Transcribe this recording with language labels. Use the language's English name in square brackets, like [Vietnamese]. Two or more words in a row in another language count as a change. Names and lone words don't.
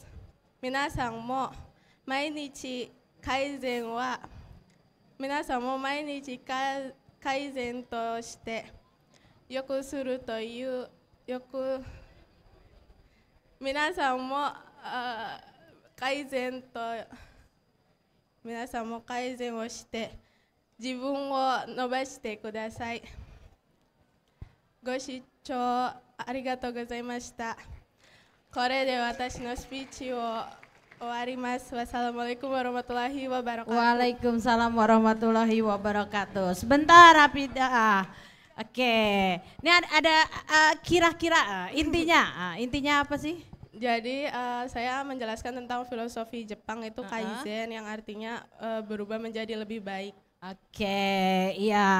[Japanese] 皆さんも毎日改善として良くするという皆さんも改善をして自分を伸ばしてください。ご視聴ありがとうございました。これで私のスピーチを終わります。 [Arabic] والسلام عليكم ورحمة الله وبركاته. وعليكم السلام ورحمة الله وبركاته. [Indonesian] Sebentar Hafidah. Oke, ini ada kira-kira intinya apa sih? Jadi saya menjelaskan tentang filosofi Jepang itu kaizen yang artinya berubah menjadi lebih baik. Oke, iya.